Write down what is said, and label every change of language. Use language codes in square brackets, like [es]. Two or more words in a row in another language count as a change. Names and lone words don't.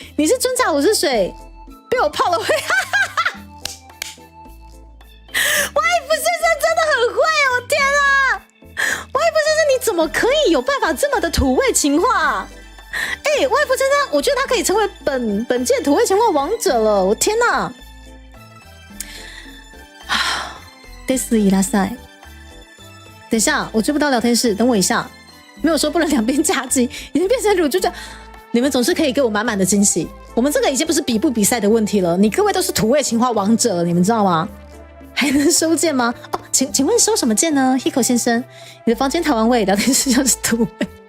[zh] 你是春茶，我是水，被我泡了会。YF 先生真的很会，我天啊！YF 先生你怎么可以有办法这么的土味情话？YF 先生，我觉得他可以成为本届土味情话王者了，我天哪！ [ja] ですいらっしゃい。 [zh] 等一下，我追不到聊天室，等我一下。没有说不能两边夹击，已经变成乳猪酱。你们总是可以给我满满的惊喜。我们这个已经不是比不比赛的问题了，你各位都是土味情话王者，你们知道吗？还能收件吗？哦，请问收什么件呢 ？Hiko 先生，你的房间台湾味，聊天室就是土味。